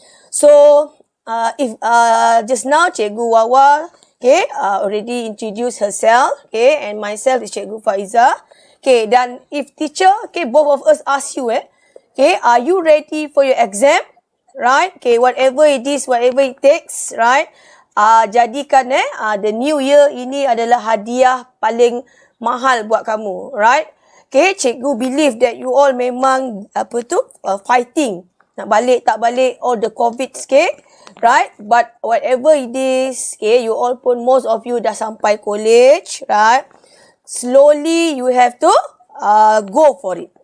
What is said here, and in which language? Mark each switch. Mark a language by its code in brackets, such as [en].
[en] So if just now Cikgu Wawa, okay, already introduced herself, okay, and myself is Cikgu Faiza. Okay, dan if teacher, okay, both of us ask you, okay, are you ready for your exam? Right? Okay, whatever it is, whatever it takes, right? [ms] Jadikan [en] the new year [ms] ini adalah hadiah paling mahal buat kamu, right? [en] Okay, Cikgu believe that you all [ms] memang [en] fighting. [ms] Nak balik, tak balik, [en] all the COVID, okay? Right? But whatever it is, okay, you all pun, most of you [ms] dah sampai [en] college, right? Slowly you have to go for it.